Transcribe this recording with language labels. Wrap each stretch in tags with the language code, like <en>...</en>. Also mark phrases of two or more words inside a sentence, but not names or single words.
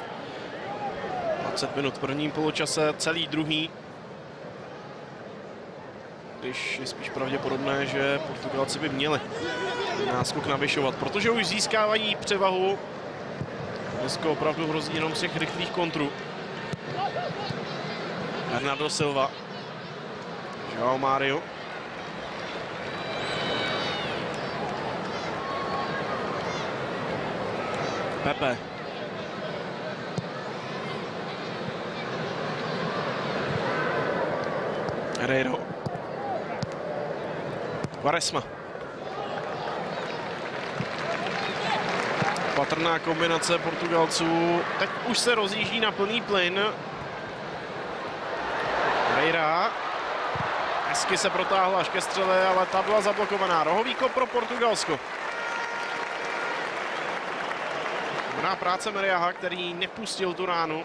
<cs>20 minut v prvním poločase, celý druhý. Když je spíš pravděpodobné, že Portugalci by měli náskok navyšovat, protože už získávají převahu. Dneska opravdu hrozí jenom z těch rychlých kontrů. Bernardo Silva. João Mário. Pepe. Herrero. Quaresma. Patrná kombinace Portugalců. Teď už se rozjíždí na plný plyn. Herrera. Hezky se protáhl až ke střele, ale ta byla zablokovaná. Rohový kop pro Portugalsko. Dobrá práce Meriaha, který nepustil tu ránu.</cs>